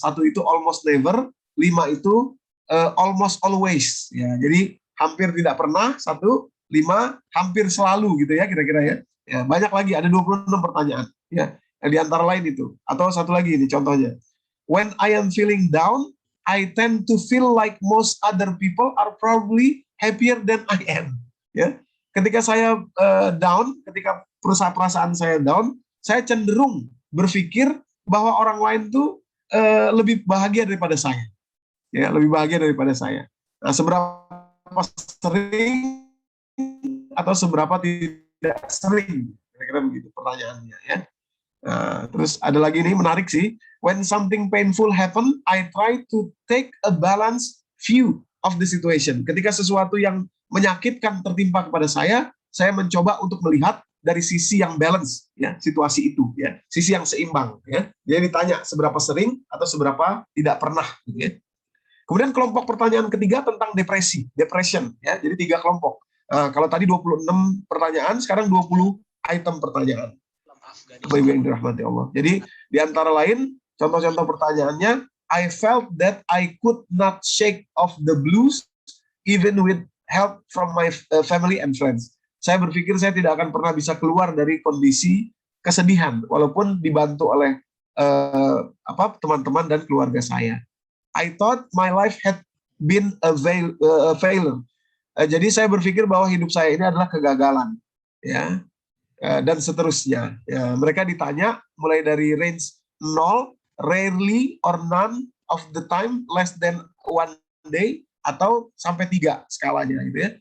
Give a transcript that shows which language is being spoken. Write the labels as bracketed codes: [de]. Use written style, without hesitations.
[id] 1 itu [en] almost never, [id] 5 itu [en] almost always, [id] ya. Jadi hampir tidak pernah, 1, 5 hampir selalu gitu ya kira-kira ya. Ya, banyak lagi, ada 26 pertanyaan ya. Di antara lain itu. Atau satu lagi ini contohnya. [en] When I am feeling down, I tend to feel like most other people are probably happier than I am. [id] Ya, ketika saya down, ketika perasaan saya down, saya cenderung berpikir bahwa orang lain tuh lebih bahagia daripada saya. Ya, lebih bahagia daripada saya. Nah, seberapa sering atau seberapa tidak sering? Kira-kira begitu pertanyaannya ya. Nah, terus ada lagi nih menarik sih. [en] When something painful happen, I try to take a balanced view of the situation. [id] Ketika sesuatu yang menyakitkan tertimpa kepada saya mencoba untuk melihat dari sisi yang balance ya, situasi itu ya, sisi yang seimbang ya. Dia ditanya seberapa sering atau seberapa tidak pernah gitu ya. Kemudian kelompok pertanyaan ketiga tentang depression ya. Jadi 3 kelompok. Kalau tadi 26 pertanyaan, sekarang 20 item pertanyaan. Bapak Ibu yang dirahmati Allah. Jadi di antara lain contoh-contoh pertanyaannya, [en] I felt that I could not shake off the blues even with help from my family and friends. [id] Saya berpikir saya tidak akan pernah bisa keluar dari kondisi kesedihan walaupun dibantu oleh teman-teman dan keluarga saya. [en] I thought my life had been a failure. [id] Jadi saya berpikir bahwa hidup saya ini adalah kegagalan, ya, dan seterusnya. Ya, mereka ditanya mulai dari range 0, [en] rarely or none of the time, less than 1 day, [id] atau sampai 3 skalanya, gitu ya.